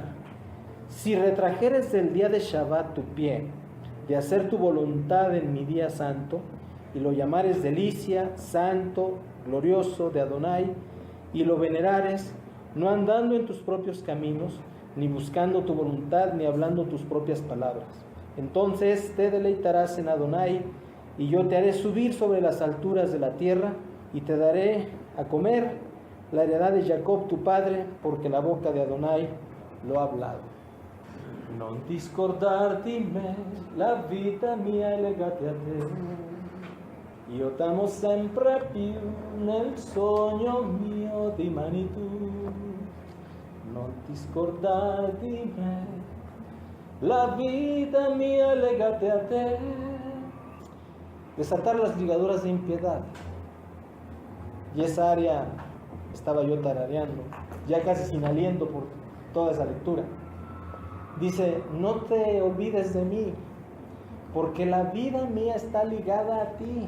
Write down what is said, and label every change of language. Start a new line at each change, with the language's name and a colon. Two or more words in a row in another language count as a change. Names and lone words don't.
Spanish: Si retrajeres del día de Shabbat tu pie, de hacer tu voluntad en mi día santo, y lo llamares delicia, santo, glorioso de Adonai, y lo venerares, no andando en tus propios caminos, ni buscando tu voluntad, ni hablando tus propias palabras. Entonces te deleitarás en Adonai, y yo te haré subir sobre las alturas de la tierra, y te daré a comer la heredad de Jacob tu padre, porque la boca de Adonai lo ha hablado.
Italian: Non discordarti me, la vita mia è legata a te. Io t'amo sempre più nel sogno mio di mani tu. Non discordarti me,
Spanish: la vida mía
Italian: legate a te.
Spanish: Desatar las ligaduras de impiedad. Y esa área estaba yo tarareando, ya casi sin aliento por toda esa lectura. Dice, no te olvides de mí, porque la vida mía está ligada a ti.